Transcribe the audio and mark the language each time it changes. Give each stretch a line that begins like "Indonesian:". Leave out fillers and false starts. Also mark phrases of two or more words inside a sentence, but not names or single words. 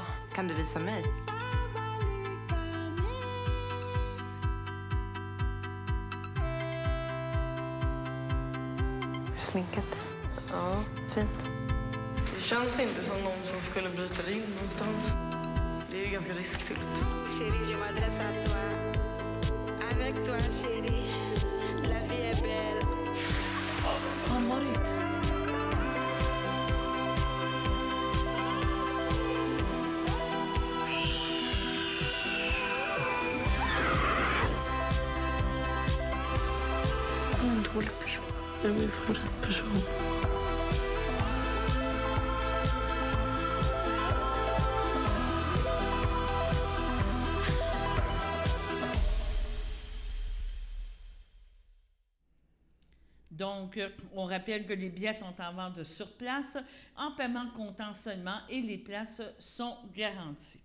Swedish: Kan du visa mig? Är du sminkad? Ja. Fint. Det känns inte som någon som skulle bryta dig in någonstans. Det är ju ganska riskfyllt.
French: Chérie, je m'adresse à toi. Avec toi, chérie, la vie est belle.
Swedish: Marit. Jag är en dålig person. Jag vill få rätt person.
French: Donc, on rappelle que les billets sont en vente sur place, en paiement comptant seulement, et les places sont garanties.